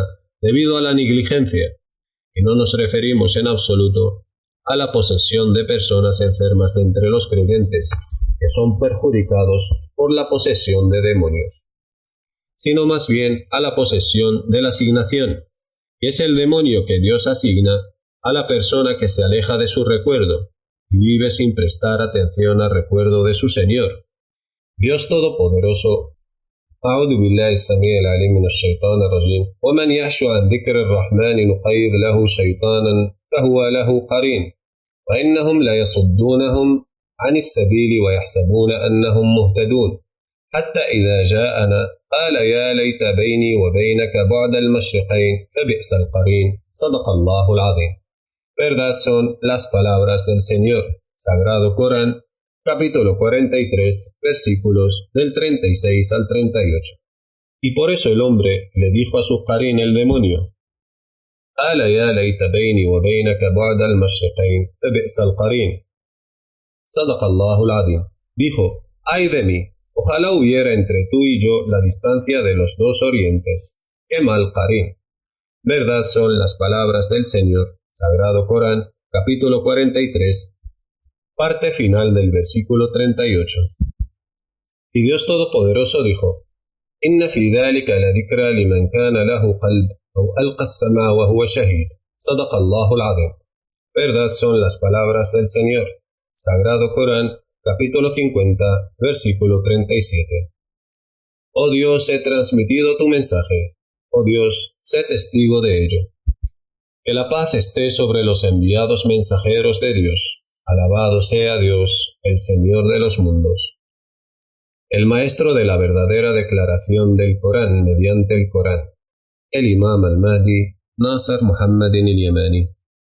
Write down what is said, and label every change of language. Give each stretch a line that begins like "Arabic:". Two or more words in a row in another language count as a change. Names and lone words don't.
Spanish: debido a la negligencia, y no nos referimos en absoluto a la posesión de personas enfermas de entre los creyentes, que son perjudicados por la posesión de demonios, sino más bien a la posesión de la asignación, que es el demonio que Dios asigna a la persona que se aleja de su recuerdo y vive sin prestar atención al recuerdo de su Señor. Dios Todopoderoso.
Arabic: أعوذ بالله السميع العليم من الشيطان الرجيم ومن يعش عن ذكر الرحمن نقيض له شيطانا فهو له قرين وإنهم ليصدونهم عن السبيل ويحسبون أنهم مهتدون حتى إذا جاءنا قال يا ليت بيني وبينك بعد المشرقين فبئس القرين صدق الله العظيم.
Spanish: Verdad son las palabras del Señor. Sagrado Corán, capítulo 43, versículos del 36 al 38. Y por eso el hombre le dijo a su qarín, el demonio:
Arabic: ألا يا ليت بيني وبينك بعد المشرقين فبئس القرين. صدق الله العظيم.
Spanish: Dijo: ay de mí, ojalá hubiera entre tú y yo la distancia de los dos orientes. ¡Qué mal qarín! Verdad son las palabras del Señor. Sagrado Corán, capítulo 43, parte final del versículo 38. Y Dios Todopoderoso dijo:
Arabic: إن في ذلك لذكرى لمن كان له قلب أو ألقى السمع وهو شهيد. صدق الله العظيم.
Spanish: Verdad son las palabras del Señor. Sagrado Corán, capítulo 50, versículo 37. Oh Dios, he transmitido tu mensaje. Oh Dios, sé testigo de ello. Que la paz esté sobre los enviados mensajeros de Dios. Alabado sea Dios, el Señor de los mundos. El maestro de la verdadera declaración del Corán mediante el Corán, el Imam al-Mahdi, Nasr Muhammadin al-Yamani.